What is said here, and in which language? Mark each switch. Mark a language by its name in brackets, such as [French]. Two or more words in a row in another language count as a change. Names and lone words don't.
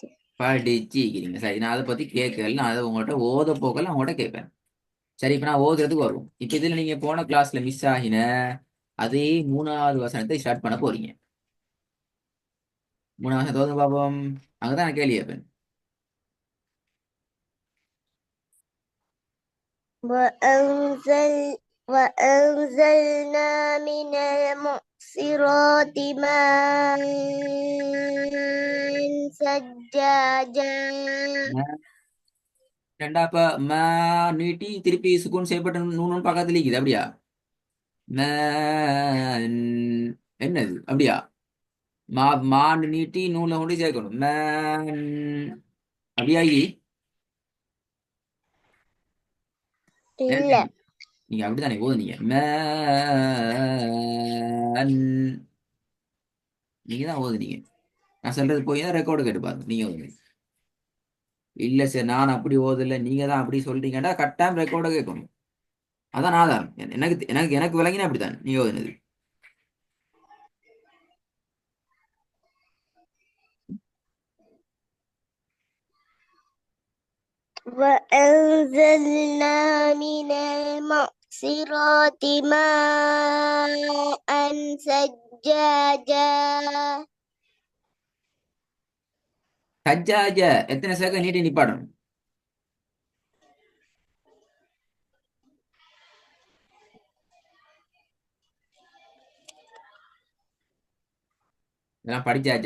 [Tamil] படிச்சுக்கிறீங்க. சரி, நான் அதை பத்தி கேட்கல. நான் அதை உங்கள்கிட்ட ஓத போக்கல உங்கள்கிட்ட கேட்பேன். சரி, இப்ப நான் ஓதுறதுக்கு வருவோம். இப்ப இதுல நீங்க போன கிளாஸ்ல மிஸ் ஆகின அதே 3வது வசனத்தை ஸ்டார்ட் பண்ண போறீங்க. 3வது வசனத்தை ஓதுங்க பாப்போம். அங்கதான் நான் கேள்வி கேட்பேன். [Arabic] وأنزلنا من المعصرات ماء ثجاجا [Tamil] ரெண்டா இப்ப ம நீட்டி திருப்பி சுக்குன் செய்யப்பட்ட நூன் பக்கத்துல இருக்குது அப்படியா? ம என்னது அப்படியா? மாண்டு நீட்டி நூலை கொண்டு சேர்க்கணும் மேன். அப்படியாகி இல்ல. நீங்க அப்படித்தானே ஓதுனீங்க மேன். நீங்க தான் ஓதுனீங்க. நான் சொல்றது போய் தான் ரெக்கார்டு கேட்டு பாருங்க. நீங்க ஓதுனீங்க. இல்ல சார் நான் அப்படி ஓதல, நீங்க தான் அப்படி சொல்றீங்கடா, கட்டாயம் ரெக்கார்டை கேட்கணும். அதான் ஆதாரம். எனக்கு எனக்கு எனக்கு விளங்கினா அப்படித்தான் நீங்க ஓதுனது. [Arabic] وأنزلنا من المعصرات ماء ثجاجا. [Tamil] சஜ்ஜாஜ எத்தனை செகண்ட் நீட்டி நிப்பாடணும்? இதெல்லாம் படிச்சாச்சா?